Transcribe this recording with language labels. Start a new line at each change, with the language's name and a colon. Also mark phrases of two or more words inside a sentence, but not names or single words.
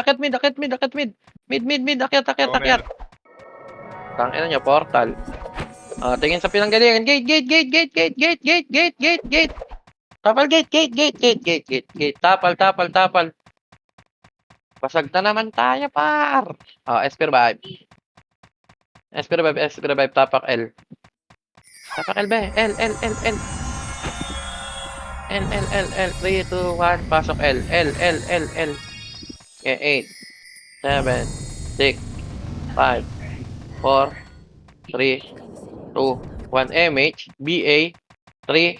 Filipino: Mid. Akyat. Tangina nyo, portal. Tingin sa pinanggalingan. Gate. Tapal gate. Tapal. Basag na naman tayo, par.
English: Oh, SP revive. SP revive, SP revive, tapak L.
Filipino: Tapak L, be. L, L, L, L. L, L, L, L. 3, 2, 1, pasok L. L, L, L, L. Okay, 8, 7, 6, 5, 4, 3, 2, 1. MH, BA, 3,